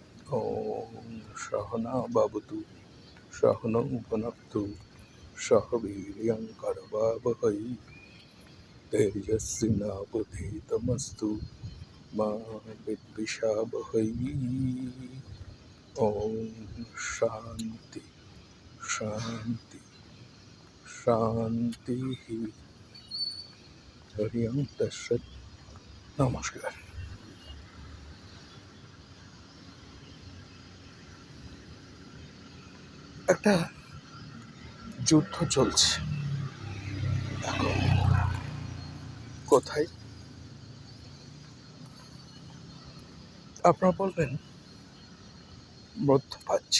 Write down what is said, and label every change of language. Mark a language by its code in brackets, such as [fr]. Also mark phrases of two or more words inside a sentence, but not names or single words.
[sa] ॐ सहना भवतु सहनौ भुनक्तु सह वीर्यं करवावहै तेजस्विनावधीतमस्तु मा विद्विषावहै। ॐ शान्ति शान्ति शान्तिः। हरि ओं तत्सत्। নমস্কার। [bn] একটা যুদ্ধ চলছে এখন। কোথায়? আপনারা বলবেন মধ্যপ্রাচ্যে।